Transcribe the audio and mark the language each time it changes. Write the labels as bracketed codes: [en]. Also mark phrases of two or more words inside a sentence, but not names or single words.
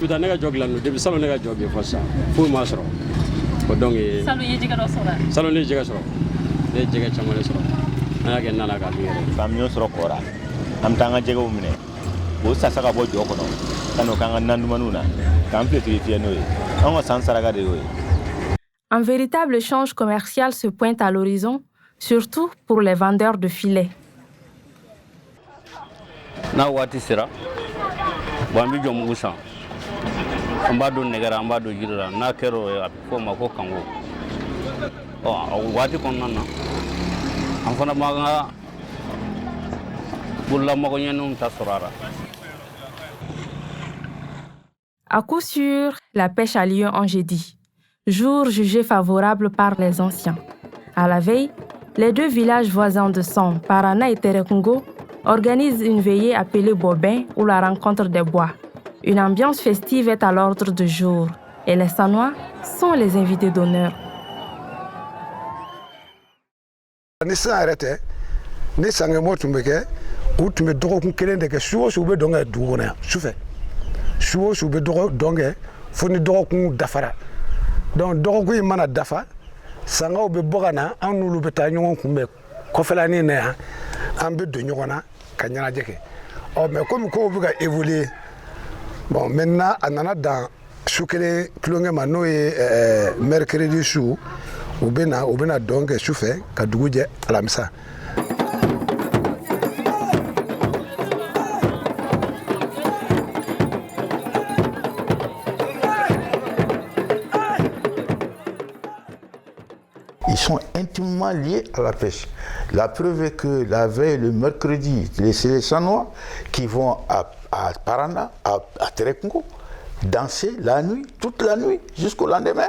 [bm] Tuta ne ka jɔ gilan depuis salon ne ka jɔ bi fɔ sisan foyi ma sɔrɔ o donc salon ye jɛgɛ dɔ sɔrɔ salon ne jɛgɛ sɔrɔ ne ye jɛgɛ caman de sɔrɔ an y'a kɛ nana k'a dun yɛrɛ faamuya sɔrɔ kɔra an bɛ taa an ka jɛgɛw minɛ o sasa ka bɔ jɔ kɔnɔ ka n'o k'an ka nandumaniw na k'an filetigifiya n'o ye an ka san saraka de y'o ye. [fr] Un véritable échange commercial se pointe à l'horizon, surtout pour les vendeurs de filets. [bm] N'a waati sera bon an bɛ jɔ mugu san an b'a don nɛgɛ la an b'a don jiri la n'a kɛra o ye a bɛ fɔ o ma ko kango o waati kɔnɔna na an fana b'an ka bololamɔgɔɲɛninw ta sɔrɔ a la. [fr] À coup sûr, la pêche a lieu en jeudi, jour jugé favorable par les anciens. À la veille, les deux villages voisins de San, Parana et Terekungo, organisent une veillée appelée Bobin ou la rencontre des bois. Une ambiance festive est à l'ordre du jour et les Sanois sont les invités d'honneur. [bm] Ni san yɛrɛ tɛ ni sangɛmɔ tun bɛ kɛ u tun bɛ dɔgɔkun kelen de kɛ su o su u bɛ dɔn kɛ dugu kɔnɔ yan sufɛ su o su u bɛ dɔn kɛ fo ni dɔgɔkun dafara donc dɔgɔkun in mana dafa sangaw bɛ bɔ ka na an n'olu bɛ taa ɲɔgɔn kunbɛn kɔfɛlanin na yan an bɛ don ɲɔgɔn na ka ɲɛnajɛ kɛ [fr] mais comme [bm] kow bɛ ka [fr] évoluer bon maintenant [bm] a nana dan su kelen tulonkɛ ma n'o ye mercredi su u bɛna dɔn kɛ sufɛ ka dugu jɛ alamisa. [fr] Ils sont intimement liés à la pêche. La preuve est que la veille, le mercredi, c'est les Sanois qui vont à Parana, à Terekungo, danser la nuit, toute la nuit, jusqu'au lendemain.